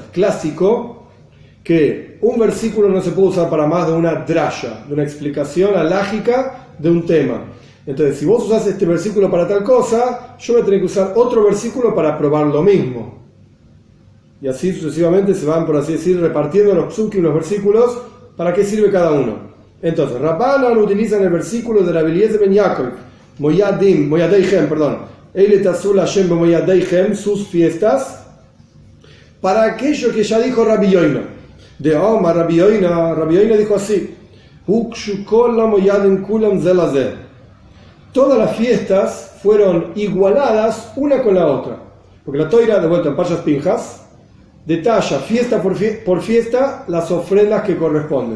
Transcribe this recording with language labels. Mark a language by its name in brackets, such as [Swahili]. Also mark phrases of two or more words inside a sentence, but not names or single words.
[Spanish] Clásico, que un versículo no se puede usar para más de una drasha, de una explicación alágica de un tema. Entonces, si vos usás este versículo para tal cosa, yo voy a tener que usar otro versículo para probar lo mismo. Y así sucesivamente se van, por así decir, repartiendo los psukim, los versículos, para qué sirve cada uno. Entonces, Rabbanan utilizan el versículo de Rabbi Eliezer ben Yaakov, [Hebrew] מועדיהם אלה תעשו השם מועדיהם, [Spanish] sus fiestas, para aquello que ya dijo Rabbi Yoina. De Omar, Rabbi Yoina dijo así: todas las fiestas fueron igualadas una con la otra. Porque la Toira, de vuelta en Parshas Pinjas, detalla fiesta por fiesta las ofrendas que corresponden.